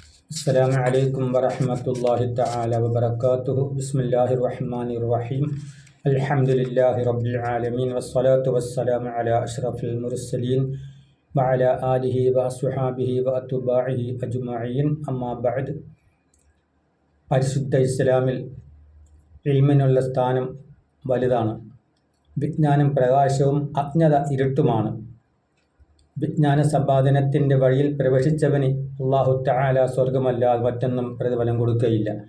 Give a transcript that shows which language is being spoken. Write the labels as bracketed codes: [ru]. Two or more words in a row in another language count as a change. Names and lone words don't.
[ar] السلام عليكم ورحمة الله تعالى وبركاته. بسم الله الرحمن الرحيم. الحمد لله رب العالمين والصلاة والسلام على أشرف المرسلين وعلى آله وأصحابه وأتباعه أجمعين. أما بعد. [ml] പരിശുദ്ധ ഇസ്ലാമിൽ ഇൽമിനുള്ള സ്ഥാനം വലുതാണ്. വിജ്ഞാനം പ്രകാശവും അജ്ഞത ഇരുട്ടുമാണ്. വിജ്ഞാന സമ്പാദനത്തിൻ്റെ വഴിയിൽ പ്രവേശിച്ചവന് അല്ലാഹു തആല സ്വർഗമല്ലാതെ മറ്റൊന്നും പ്രതിഫലം കൊടുക്കുകയില്ല.